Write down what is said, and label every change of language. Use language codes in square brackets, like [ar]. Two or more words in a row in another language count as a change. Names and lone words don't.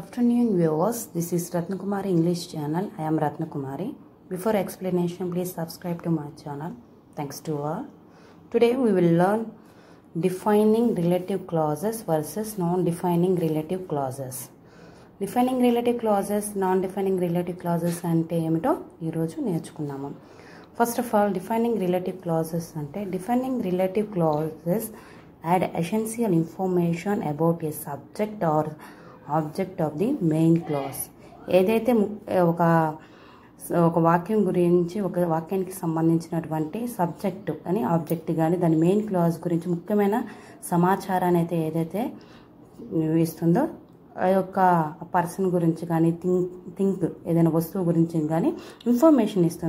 [en] afternoon viewers, this is Ratnakumari English channel. I am Ratnakumari. Before explanation, please subscribe to my channel. Thanks to all. Today we will learn defining relative clauses versus non-defining relative clauses. Defining relative clauses, non-defining relative clauses [te] అంటే ఏమిటో ఈరోజు నేర్చుకున్నాము. [en] First of all, defining relative clauses అంటే defining relative clauses add essential information about a subject or object of the main clause. [te] ఏదైతే ఒక వాక్యం గురించి ఒక వాక్యానికి సంబంధించినటువంటి సబ్జెక్టు అని ఆబ్జెక్ట్ కానీ దాని [en] main clause [te] గురించి ముఖ్యమైన సమాచారాన్ని అయితే ఏదైతే ఇస్తుందో ఆ యొక్క పర్సన్ గురించి కానీ థింక్ ఏదైనా వస్తువు గురించి కానీ ఇన్ఫర్మేషన్ ఇస్తుంది.